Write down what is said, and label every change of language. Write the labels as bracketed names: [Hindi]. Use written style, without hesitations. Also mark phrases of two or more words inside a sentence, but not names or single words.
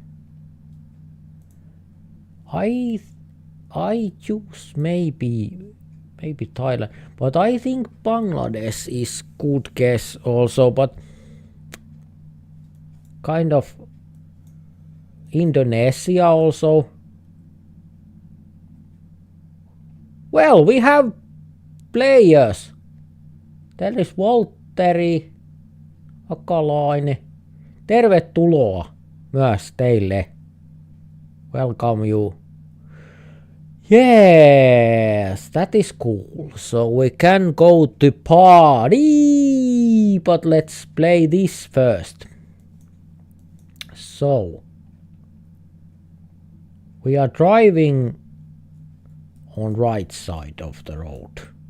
[English] I choose maybe Thailand, but I think Bangladesh is good guess also, but kind of Indonesia also. Well, we have players. There is Valtteri Akalainen. [Finnish] Tervetuloa myös teille. [English] Welcome you. Yes, that is cool. So we can go to party, but let's play this first. So we are driving on right side of the road.